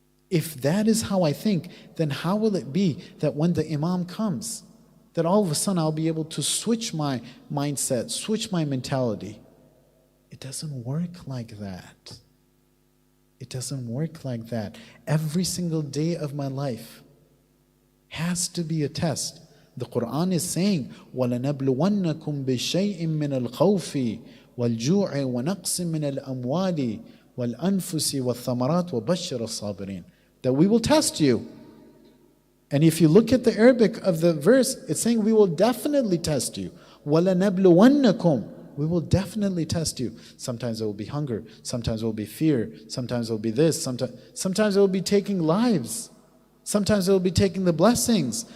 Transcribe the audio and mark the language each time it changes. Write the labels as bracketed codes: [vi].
[en] If that is how I think, then how will it be that when the Imam comes, that all of a sudden I'll be able to switch my mindset, switch my mentality? It doesn't work like that. It doesn't work like that. Every single day of my life has to be a test. The Quran is saying, [ar] وَلَنَبْلُوَنَّكُمْ بِشَيْءٍ مِّنَ الْخَوْفِ وَالْجُوعِ وَنَقْصٍ مِّنَ الْأَمْوَالِ وَالْأَنفُسِ وَالثَّمَرَاتِ وَبَشِّرِ الصَّابِرِينَ. [en] That we will test you. And if you look at the Arabic of the verse, it's saying we will definitely test you. [ar] وَلَنَبْلُوَنَّكُمْ. [en] We will definitely test you. Sometimes it will be hunger. Sometimes it will be fear. Sometimes it will be this. Sometimes it will be taking lives. Sometimes it will be taking the blessings.